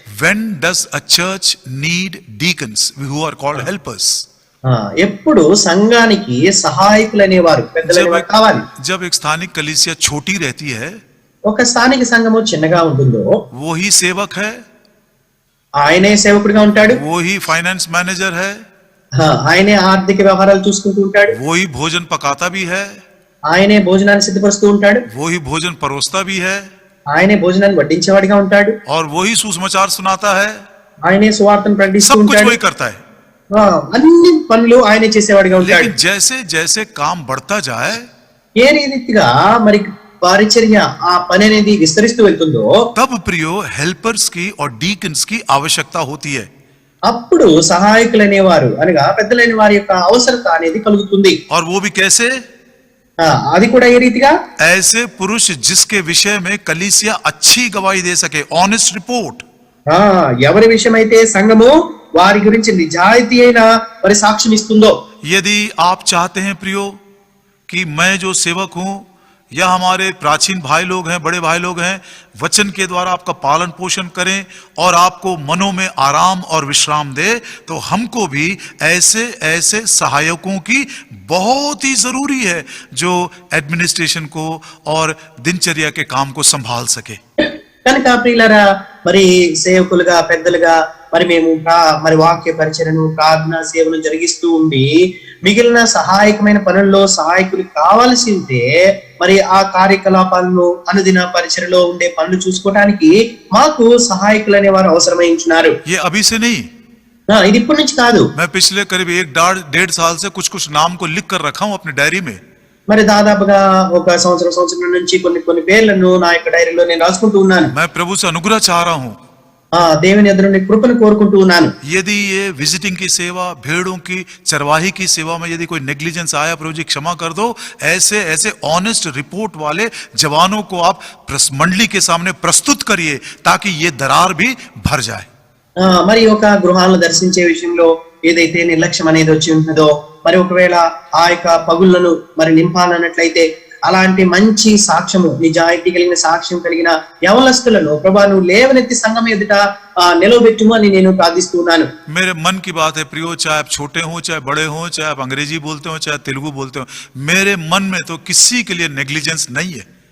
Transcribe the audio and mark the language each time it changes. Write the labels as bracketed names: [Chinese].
[English] When does a church need deacons who are called helpers? [Telugu] ఎప్పుడు సంఘానికి సహాయకులు అనేవారు, పెద్దలు అనేవారు కావాలి? [Hindi] जब एक स्थानिक कलीसिया छोटी रहती है, [Telugu] ఒక స్థానిక సంఘము చిన్నగా ఉంటుందో, [Hindi] वो ही सेवक है, [Telugu] ఆయనే సేవకుడిగా ఉంటాడు, [Hindi] वो ही फाइनेंस मैनेजर है, [Telugu] ఆయనే ఆర్థిక వ్యవహారాలు చూసుకుంటూ ఉంటాడు, [Hindi] वो ही भोजन पकाता भी है, [Telugu] ఆయనే భోజనాన్ని సిద్ధపరుస్తూ ఉంటాడు, [Hindi] वो ही भोजन परोसता भी है, [Telugu] ఆయనే భోజనాన్ని వడ్డించేవాడిగా ఉంటాడు, [Hindi] और वो ही सुसमाचार सुनाता है. [Telugu] ఆయనే సువార్తను ప్రకటిస్తూ [Hindi] सब कुछ [Telugu] ఉంటాడు. [Hindi] वही करता है. [Telugu] అన్ని పనులు ఆయనే చేసేవాడిగా ఉంటాడు. [Hindi] लेकिन जैसे जैसे काम बढ़ता जाए, [Telugu] ఏ రీతిగా మరి పరిచర్య ఆ పని అనేది విస్తరిస్తూ వెళ్తుందో, [Hindi] तब प्रियो हेल्पर्स की और डीकन्स की आवश्यकता होती है. [Telugu] అప్పుడు సహాయకులు అనేవారు అనగా పెద్దలైన వారి యొక్క అవసరత అనేది కలుగుతుంది. [Hindi] और वो भी कैसे? [Telugu] అది కూడా ఏ రీతిగా? [Hindi] ऐसे पुरुष जिसके विषय में कलीसिया अच्छी गवाही दे सके, ऑनेस्ट रिपोर्ट. [Telugu] ఎవరి విషయమైతే సంఘము వారి గురించి నిజాయితీ అయిన మరి సాక్ష్యం ఇస్తుందో. [Hindi] यदि आप चाहते हैं प्रियो कि मैं जो सेवक हूं या हमारे प्राचीन भाई लोग हैं, बड़े भाई लोग हैं, वचन के द्वारा आपका पालन पोषण करें और आपको मनों में आराम और विश्राम दे, तो हमको भी ऐसे ऐसे सहायकों की बहुत ही जरूरी है जो एडमिनिस्ट्रेशन को और दिनचर्या के काम को संभाल सके. [Telugu] కనుక ప్రియులారా, మరి సేవకులుగా పెద్దలుగా మరి మేము మరి వాక్య పరిచర్యను ప్రార్థన సేవను జరిగిస్తూ ఉండి మిగిలిన సహాయకమైన పనుల్లో సహాయకులు కావాల్సి ఉంటే మరి ఆ కార్యకలాపాలను అనుదిన పరిచర్యలో ఉండే పనులు చూసుకోవడానికి మాకు సహాయకులు అనే వారు అవసరమైంచున్నారు. [Hindi] ये अभी से नहीं, [Telugu] ఇది ఇప్పటి నుంచి కాదు. [Hindi] मैं पिछले करीब 1-1.5 साल से कुछ कुछ नाम को लिख कर रखा हूं अपनी डायरी में. [Telugu] మరి దాదాపుగా ఒక సంవత్సరం నుంచి కొన్ని పేర్లను నా యొక్క డైరీలో నేను రాసుకుంటూ ఉన్నాను. [Hindi] मैं प्रभु से अनुग्रह चाह रहा हूं. [Telugu] దేవుని ఎదురు నుండి కృపను కోరుకుంటూ ఉన్నాను. [Hindi] यदि ये विजिटिंग की सेवा, भेड़ों की चरवाही की सेवा में यदि कोई नेग्लिजेंस आया, प्रभु जी क्षमा कर दो. ऐसे ऐसे ऑनेस्ट रिपोर्ट वाले जवानों को आप मंडली के सामने प्रस्तुत करिए ताकि ये दरार भी भर जाए. [Telugu] మరి ఒక గృహాలను దర్శించే విషయంలో ఏదైతే నిర్లక్ష్యం అనేది వచ్చి ఉంటుందో, మరి ఒకవేళ ఆ యొక్క పగుళ్లను మరి నింపాలన్నట్లయితే అలాంటి మంచి సాక్ష్యము, నిజాయితీ కలిగిన సాక్ష్యం కలిగిన యవనస్తులను ప్రభా నువ్వు లేవనెత్తి సంఘం ఎదుట నిలవబెట్టుము అని నేను ప్రార్థిస్తున్నాను. [Hindi] मेरे मन की बात है प्रियो, चाहे आप छोटे हो, चाहे बड़े हो, चाहे आप अंग्रेजी बोलते हो, चाहे तेलुगु बोलते हो, मेरे मन में तो किसी के लिए नेग्लिजेंस नहीं है.